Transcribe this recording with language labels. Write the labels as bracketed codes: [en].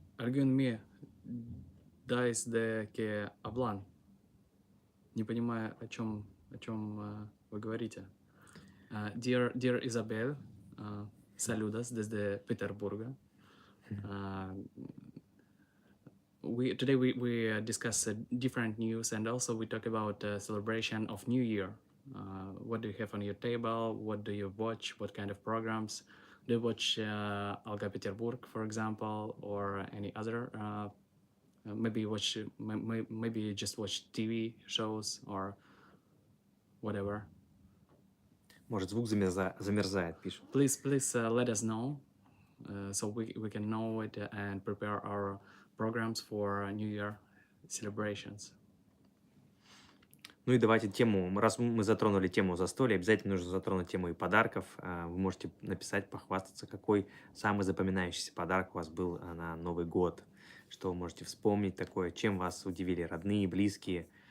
[es] Alguien me dais de que hablan. [ru] Не понимаю, о чем вы говорите. [es] Dear Isabel, saludos desde Petersburgo. [en] Today we discuss different news, and also we talk about celebration of New Year. What do you have on your table? What do you watch? What kind of programs? Do you watch Alga Peterburg, for example, or any other? Maybe you just watch TV shows or whatever. [ru] Может, звук замерзает, пишет. [en] Please let us know, so we can know it and prepare our programs for New Year celebrations. [ru] Ну и давайте тему, раз мы затронули тему застолья, обязательно нужно затронуть тему и подарков. Вы можете написать, похвастаться, какой самый запоминающийся подарок у вас был на Новый год. Что вы можете вспомнить такое, чем вас удивили родные, близкие.